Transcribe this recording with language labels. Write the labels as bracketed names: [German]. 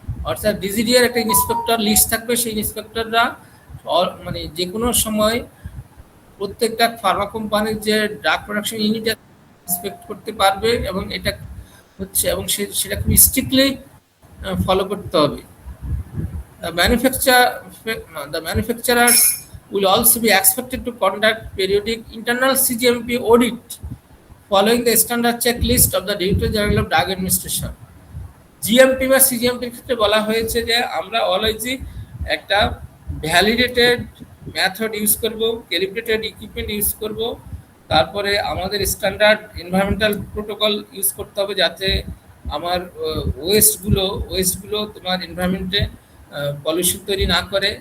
[Bangla] অর্থাৎ ডিজিডিআর একটা inspector list থাকবে, সেই ইন্সপেক্টররা মানে যে কোনো সময় প্রত্যেকটা ফার্মা কোম্পানির যে ড্রাগ প্রোডাকশন ইউনিট ইন্সপেক্ট করতে পারবে, এবং এটা হচ্ছে এবং সেটা খুব স্ট্রিক্টলি ফলো করতে হবে। [English] The manufacturers will also be expected to conduct periodic internal CGMP audit following the standard checklist of the Director General of Drug Administration. [Bangla] GMP বা সিজিএমপির ক্ষেত্রে বলা হয়েছে যে আমরা অলওয়েজই একটা ভ্যালিডেটেড মেথড ইউজ করব, ক্যালিব্রেটেড ইকুইপমেন্ট ইউজ করব, তারপরে আমাদের স্ট্যান্ডার্ড এনভায়রনমেন্টাল প্রোটোকল ইউজ করতে হবে, যাতে আমার ওয়েস্টগুলো তোমার এনভায়রনমেন্টে পলিউশন তৈরি না করে।